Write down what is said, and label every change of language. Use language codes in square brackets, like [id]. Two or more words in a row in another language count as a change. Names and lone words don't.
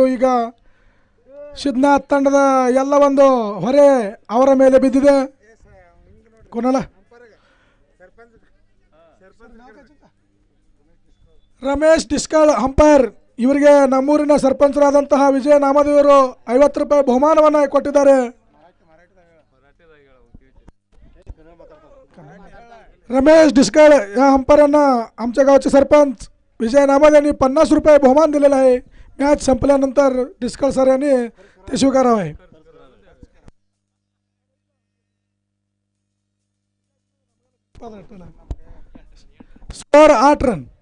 [kn] ಈಗ ಸಿದ್ಧನಾಥ್ ತಂಡದ ಎಲ್ಲ ಒಂದು ಹೊರೆ ಅವರ ಮೇಲೆ ಬಿದ್ದಿದೆ. ಕೊನಲ ರಮೇಶ್ ಡಿಸ್ಕಾಳ್ ಅಂಪೈರ್, ಇವರಿಗೆ ನಮ್ಮೂರಿನ ಸರ್ಪಂಚರಾದಂತಹ ವಿಜಯ ನಾಮದೇವರು 50 ರೂಪಾಯಿ ಬಹುಮಾನವನ್ನು ಕೊಟ್ಟಿದ್ದಾರೆ. [mr] रमेश डिस्कळ या अंपायरांना आमच्या गावचे सरपंच विजय नामाद यांनी 50 रुपये बहुमान दिलेला आहे. मॅच संपल्यानंतर डिस्कळ सर यांनी ते स्वीकारावं आहे. [en] score 8 run.